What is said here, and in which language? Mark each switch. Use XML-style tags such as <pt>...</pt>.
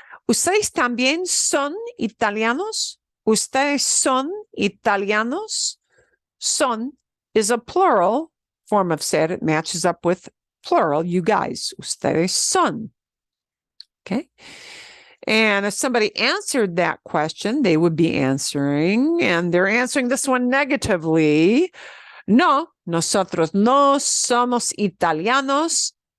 <es>Ustedes también son italianos? Ustedes son italianos?</es> <en>Son is a plural form of ser. It matches up with plural, you guys.</en> <es>Ustedes son.</es> <en>Okay. And if somebody answered that question, they would be answering, and they're answering this one negatively.</en> <es>No, nosotros no somos italianos.</es>